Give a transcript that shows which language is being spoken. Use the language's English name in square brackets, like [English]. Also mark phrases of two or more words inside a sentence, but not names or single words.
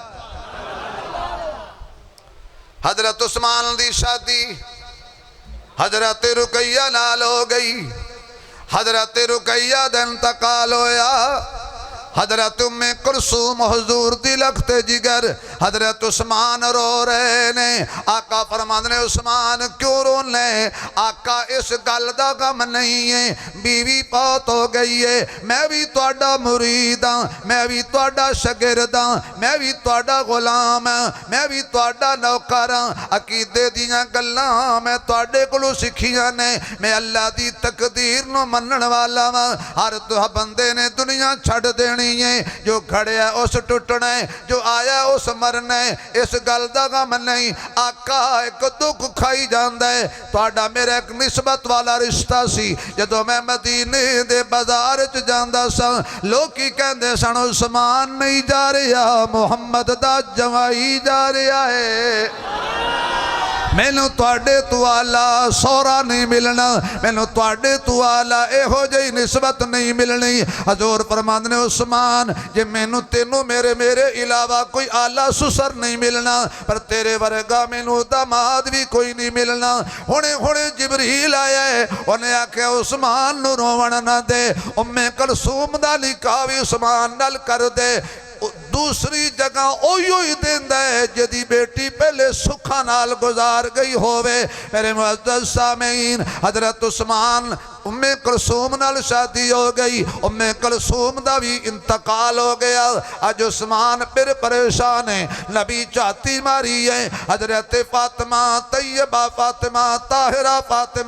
[Punjabi] حضرت عثمان دی شادی، حضرت رقیہ نال ہو گئی، حضرت رقیہ دا انتقال ہویا، حضرت ام کلثوم حضور دی لخت جگر، حضرت عثمان رو رہے نے۔ آقا فرماندے نے عثمان کیوں رونے؟ آقا اس گل دا غم نہیں ہے، بیوی فوت ہو گئی ہے، میں بھی تہاڈا مرید ہاں، میں بھی تہاڈا شاگرد ہاں، میں بھی تہاڈا غلام ہاں، میں بھی تہاڈا نوکر ہاں، عقیدے دیاں گلاں میں تہاڈے کولوں سکھیاں نے، میں اللہ دی تقدیر نو منن والا ہاں۔ ہر بندے نے دنیا چھڑ دینی ہے، جو کھڑیا اس ٹوٹنا ہے، جو آیا اس مرنا ہے، اس گل دا غم نہیں۔ آقا ایک دکھ کھائی جاندا ہے، تہاڈا میرا ایک نسبت والا رشتہ سی، جدوں میں مدینے دے بازار چ جاندا سا، لوکی کہندے سن عثمان نہیں جا رہا، محمد دا جوائی جا رہا ہے۔ مینوں تواڈے تو آلہ سورا نہیں ملنا، مینوں تواڈے تو آلہ ایہو جہی نسبت نہیں ملنی۔ حضور فرماندے نے عثمان جے مینوں تینوں میرے علاوہ کوئی آلہ سسر نہیں ملنا، پر تیرے ورگا مینوں داماد بھی کوئی نہیں ملنا۔ ہونے جبریل آیا ہے، انہیں آکھیا عثمان نو روون نہ دے، ام کلثوم دا نکاح بھی عثمان نال کر دے۔ دوسری جگہ اوہی دیندہ ہے جدی بیٹی پہلے سکھا نال گزار گئی ہوئے۔ میرے معزز سامعین، حضرت عثمان ام کلثوم نال شادی ہو گئی، ام کلثوم دا بھی انتقال ہو گیا۔ آج عثمان پھر پریشان ہے، نبی چاہتی ماری ہے، حضرت فاطمہ طیبہ فاطمہ طاہرہ فاطمہ